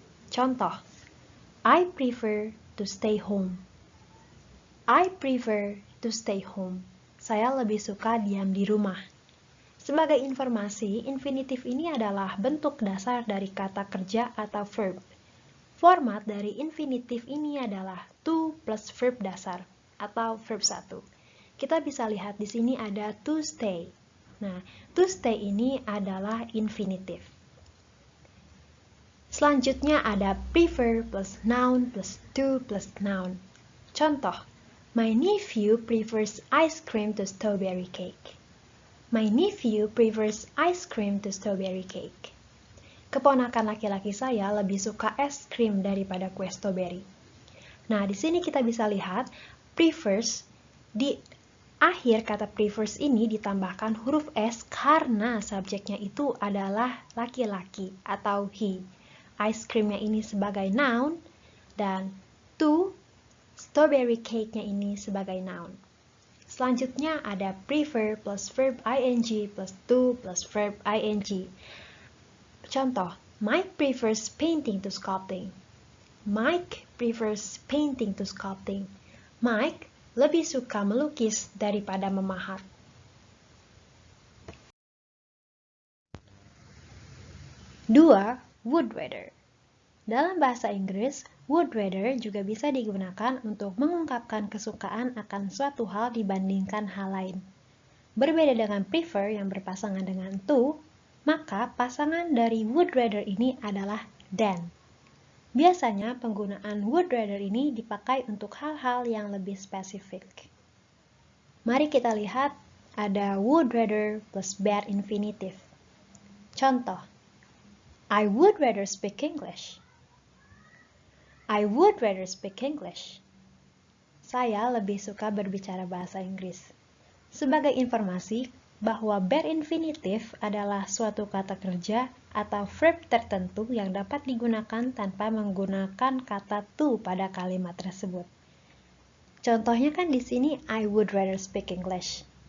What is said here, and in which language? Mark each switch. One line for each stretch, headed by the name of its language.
Indonesian: Contoh,
English: I prefer to stay home. I prefer to stay home.
Indonesian: Saya lebih suka diam di rumah. Sebagai informasi, infinitif ini adalah bentuk dasar dari kata kerja atau verb. Format dari infinitif ini adalah to plus verb dasar atau verb 1. Kita bisa lihat di sini ada to stay. Nah, to stay ini adalah infinitif. Selanjutnya ada prefer plus noun plus to plus noun. Contoh,
English: my nephew prefers ice cream to strawberry cake. My nephew prefers ice cream to strawberry cake.
Indonesian: Keponakan laki-laki saya lebih suka es krim daripada kue strawberry. Nah, di sini kita bisa lihat prefers, di akhir kata prefers ini ditambahkan huruf S karena subjeknya itu adalah laki-laki atau he. Ice creamnya ini sebagai noun dan to strawberry cake-nya ini sebagai noun. Selanjutnya ada prefer plus verb ing plus to plus verb ing. Contoh,
English: Mike prefers painting to sculpting. Mike prefers painting to sculpting.
Indonesian: Mike lebih suka melukis daripada memahat. Dua, would rather. Dalam bahasa Inggris, would rather juga bisa digunakan untuk mengungkapkan kesukaan akan suatu hal dibandingkan hal lain. Berbeda dengan prefer yang berpasangan dengan to, maka pasangan dari would rather ini adalah than. Biasanya penggunaan would rather ini dipakai untuk hal-hal yang lebih spesifik. Mari kita lihat ada would rather plus bare infinitive. Contoh,
English: I would rather speak English. I would rather speak English.
Indonesian: Saya lebih suka berbicara bahasa Inggris. Sebagai informasi, bahwa bare infinitive adalah suatu kata kerja atau verb tertentu yang dapat digunakan tanpa menggunakan kata to pada kalimat tersebut. Contohnya kan di sini
English: I would rather speak English.